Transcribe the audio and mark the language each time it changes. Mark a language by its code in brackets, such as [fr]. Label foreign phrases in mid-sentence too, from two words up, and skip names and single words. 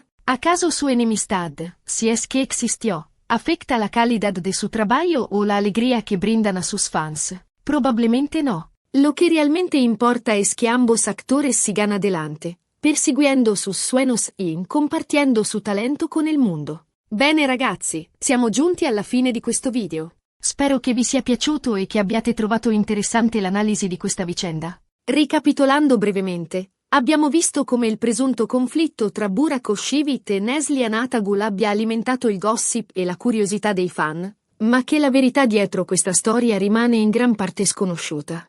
[es] ¿Acaso su enemistad, si es que existió, afecta la calidad de su trabajo o la alegría que brindan a sus fans? Probablemente no. Lo que realmente importa es que ambos actores sigan adelante, perseguendo sus sueños y compartiendo su talento con [it] il mondo. Bene ragazzi, siamo giunti alla fine di questo video. Spero che vi sia piaciuto e che abbiate trovato interessante l'analisi di questa vicenda. Ricapitolando brevemente, abbiamo visto come il presunto conflitto tra Burak Özçivit e Neslihan Atagul abbia alimentato il gossip e la curiosità dei fan, ma che la verità dietro questa storia rimane in gran parte sconosciuta.